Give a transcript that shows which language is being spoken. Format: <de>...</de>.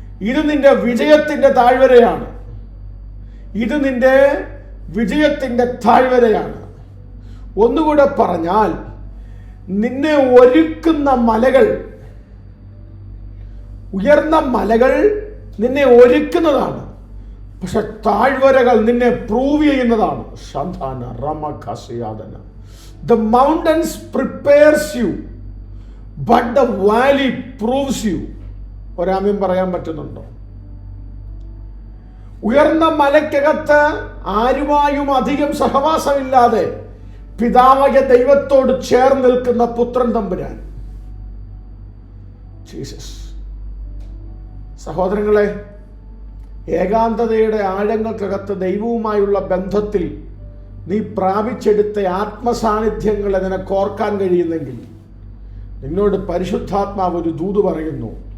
<ml>ഇത് നിന്റെ വിജയത്തിന്റെ താഴ്വരയാണ്. ഇത് നിന്റെ വിജയത്തിന്റെ താഴ്വരയാണ്. ഒന്നുകൂടെ പറഞ്ഞാൽ, നിന്നെ ഒരുക്കുന്ന മലകൾ, ഉയർന്ന മലകൾ നിന്നെ ഒരുക്കുന്നതാണ്. പക്ഷെ താഴ്വരകൾ നിന്നെ പ്രൂവ് ചെയ്യുന്നതാണ്. ശാന്താന റമഖസിയാദന.</ml> <en>The mountains prepares you, but the valley proves you.</en> <ml>ഒരാമയും പറയാൻ പറ്റുന്നുണ്ടോ? ഉയർന്ന മലയ്ക്കകത്ത് ആരുമായും അധികം സഹവാസമില്ലാതെ പിതാവായ ദൈവത്തോട് ചേർന്ന് നിൽക്കുന്ന പുത്രൻ തമ്പുരാൻ ജീസസ്. സഹോദരങ്ങളെ, ഏകാന്തതയുടെ ആഴങ്ങൾക്കകത്ത് ദൈവവുമായുള്ള ബന്ധത്തിൽ നീ പ്രാപിച്ചെടുത്ത ആത്മസാന്നിധ്യങ്ങളെ നിനക്ക് ഓർക്കാൻ കഴിയുന്നെങ്കിൽ നിന്നോട് പരിശുദ്ധാത്മാവ് ഒരു ദൂത് പറയുന്നു.</ml>